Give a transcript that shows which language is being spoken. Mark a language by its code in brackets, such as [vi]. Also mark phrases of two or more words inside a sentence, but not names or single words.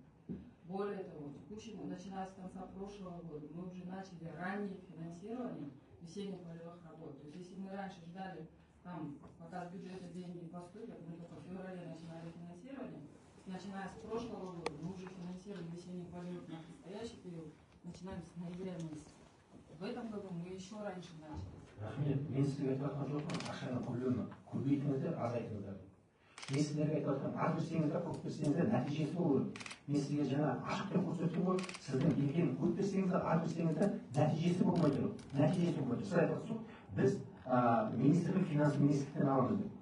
[ru] Более того, начиная с конца прошлого года, мы уже начали раннее финансирование весенне-полевых работ. То есть если мы раньше ждали, пока с бюджета деньги поступят, мы только в феврале начинали финансирование, начиная с прошлого года мы уже финансируем весенний полет на предстоящий период, начинаем с ноября месяца. В этом году мы еще раньше начали. [kk] Рахмет, мен сіздерге айтып жатқан жоқпын, ақшаны көлемі көбейтіңіздер, азайтыңыздар. Мен сіздерге айтып жатқан, аз берсеңіздер, көп берсеңіздер, нәтижесі болу керек. Мен сізге жаңа ашық деп көрсеттім ғой, сіздің берген көп берсеңіздер, аз берсеңіздер, нәтижесі болмай тұр. Нәтижесі болмай тұр. Сіз айтып жатсыз, біз министрлік, финанс министрліктен аламыз деп.